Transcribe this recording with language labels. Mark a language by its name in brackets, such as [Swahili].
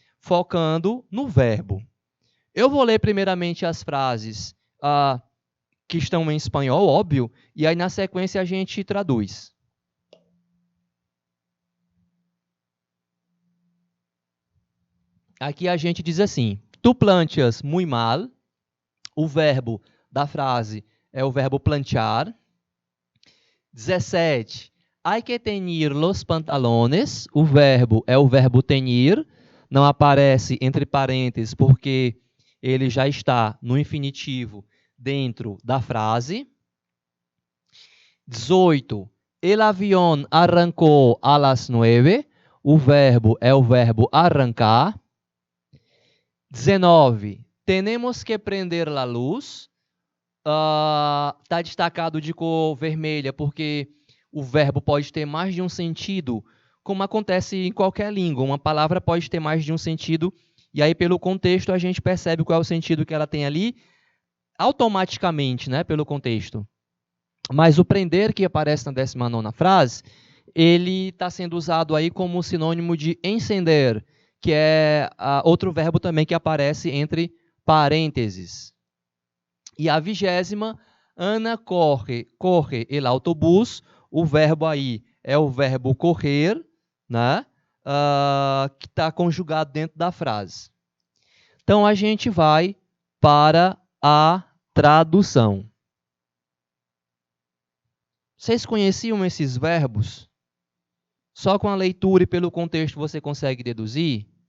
[Portuguese] Focando no verbo. Eu vou ler primeiramente as frases que estão em espanhol, óbvio, e aí na sequência a gente traduz. Aqui a gente diz assim: [Spanish] tu planchas muy mal. [Portuguese] O verbo da frase é o verbo planchar. 17. [Spanish] Hay que teñir los pantalones. [Portuguese] O verbo é o verbo teñir. Não aparece entre parênteses porque ele já está no infinitivo dentro da frase. 18. [Spanish] El avión arrancó a las 9. [Portuguese] O verbo é o verbo arrancar. 19. [Spanish] Tenemos que prender la luz. [Portuguese] Está destacado de cor vermelha porque o verbo pode ter mais de um sentido, como acontece em qualquer língua. Uma palavra pode ter mais de um sentido, e aí pelo contexto a gente percebe qual é o sentido que ela tem ali, automaticamente, né, pelo contexto. Mas o prender, que aparece na 19ª frase, ele está sendo usado aí como sinônimo de encender, que é outro verbo também que aparece entre parênteses. E a 20ª, [Spanish] Ana corre el autobús. [Portuguese] O verbo aí é o verbo correr, né? Que está conjugado dentro da frase. Então, a gente vai para a tradução. Vocês conheciam esses verbos? Só com a leitura e pelo contexto você consegue deduzir?